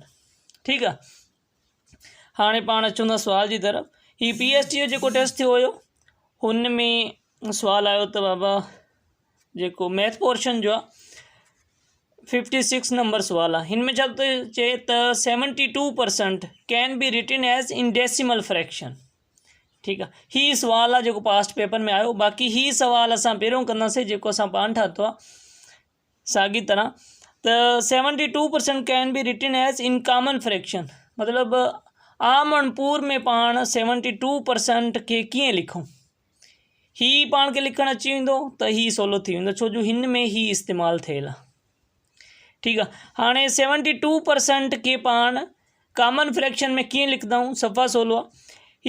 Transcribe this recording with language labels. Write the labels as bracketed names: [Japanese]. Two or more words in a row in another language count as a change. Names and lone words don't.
[Sindhi] ठीकु आहे, हाणे पाण अचूं था सुवाल जी तरफ़। ही PST जो जेको टेस्ट थियो हुयो हुन में सुवालु आयो त बाबा जेको [English] math portion [Sindhi] जो आहे 56 नंबर सुवाल आहे। هن ۾ ڇا ٿو چئي ته [English] 72% can be written as in decimal fraction. [Sindhi] ठीकु आहे, ही सुवाल आहे जेको [English] past paper [Sindhi] में आयो। बाक़ी ही सवाल असां पहिरियों कंदासीं जेको असां पाण ठातो आहे साॻी तरह। त 72% [English] can be written as in common fraction, [Sindhi] मतिलबु आम अणपूर में पाण 72% खे कीअं लिखूं। ही पाण खे लिखणु अची वेंदो त ही सवलो थी वेंदो, छो जो हिन में ही इस्तेमालु थियल आहे। ठीकु आहे, हाणे 72% खे पाण [English] common fraction [Sindhi] में कीअं लिखंदाऊं, सफ़ा सवलो आहे।